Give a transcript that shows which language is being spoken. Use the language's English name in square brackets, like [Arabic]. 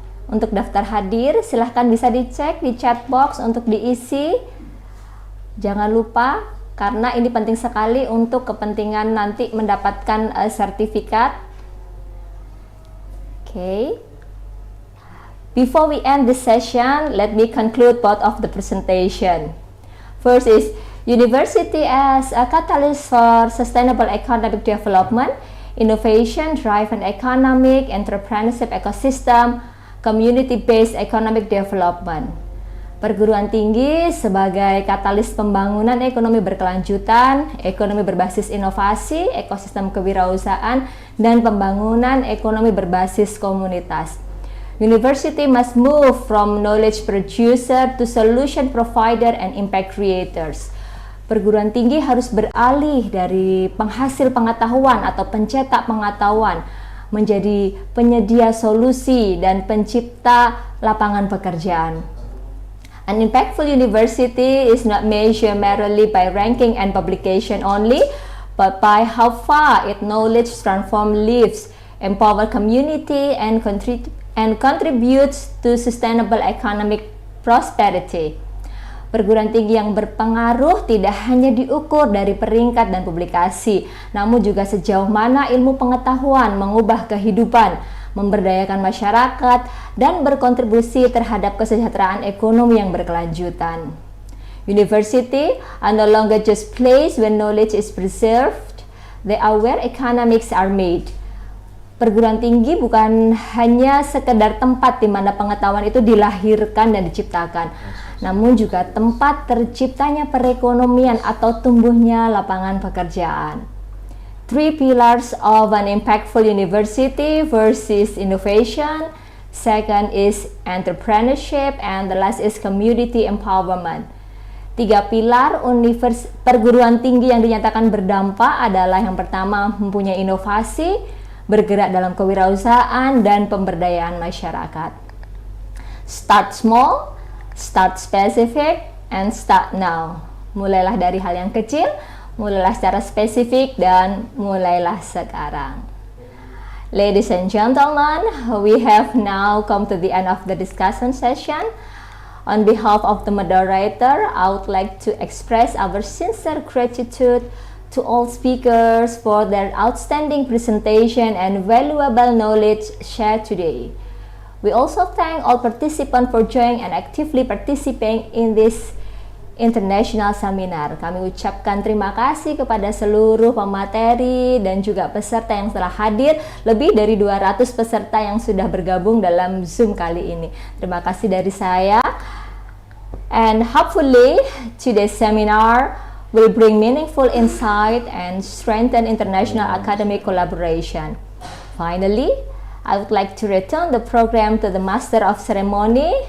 [Indonesian] Untuk daftar hadir, silahkan bisa dicek di chat box untuk diisi. Jangan lupa, karena ini penting sekali untuk kepentingan nanti mendapatkan sertifikat. [English] Okay. Before we end this session, let me conclude both of the presentation. First is university as a catalyst for sustainable economic development, innovation-driven economic, entrepreneurship ecosystem, community-based economic development. [Indonesian] Perguruan tinggi sebagai katalis pembangunan ekonomi berkelanjutan, ekonomi berbasis inovasi, ekosistem kewirausahaan, dan pembangunan ekonomi berbasis komunitas. [English] University must move from knowledge producer to solution provider and impact creators. [Indonesian] Perguruan tinggi harus beralih dari penghasil pengetahuan atau pencetak pengetahuan menjadi penyedia solusi dan pencipta lapangan pekerjaan. [English] An impactful university is not measured merely by ranking and publication only, but by how far its knowledge transform lives, empower community, and contributes to sustainable economic prosperity. [Indonesian] Perguruan tinggi yang berpengaruh tidak hanya diukur dari peringkat dan publikasi, namun juga sejauh mana ilmu pengetahuan mengubah kehidupan, memberdayakan masyarakat, dan berkontribusi terhadap kesejahteraan ekonomi yang berkelanjutan. [English] University are no longer just place where knowledge is preserved, they are where economics are made. [Indonesian] Perguruan tinggi bukan hanya sekedar tempat di mana pengetahuan itu dilahirkan dan diciptakan, namun juga tempat terciptanya perekonomian atau tumbuhnya lapangan pekerjaan. [English] Three pillars of an impactful university: first is innovation, second is entrepreneurship, and the last is community empowerment. [Indonesian] Tiga pilar perguruan tinggi yang dinyatakan berdampak adalah yang pertama mempunyai inovasi, bergerak dalam kewirausahaan, dan pemberdayaan masyarakat. [English] Start small, start specific, and start now. [Indonesian] Mulailah dari hal yang kecil, mulailah secara spesifik, dan mulailah sekarang. [English] Ladies and gentlemen, we have now come to the end of the discussion session. On behalf of the moderator, I would like to express our sincere gratitude to all speakers for their outstanding presentation and valuable knowledge shared today. We also thank all participants for joining and actively participating in this international seminar. [Indonesian] Kami ucapkan terima kasih kepada seluruh pemateri dan juga peserta yang telah hadir, lebih dari 200 peserta yang sudah bergabung dalam Zoom kali ini. Terima kasih dari saya. [English] And hopefully today's seminar will bring meaningful insight and strengthen international academic collaboration. Finally, I would like to return the program to the Master of Ceremony.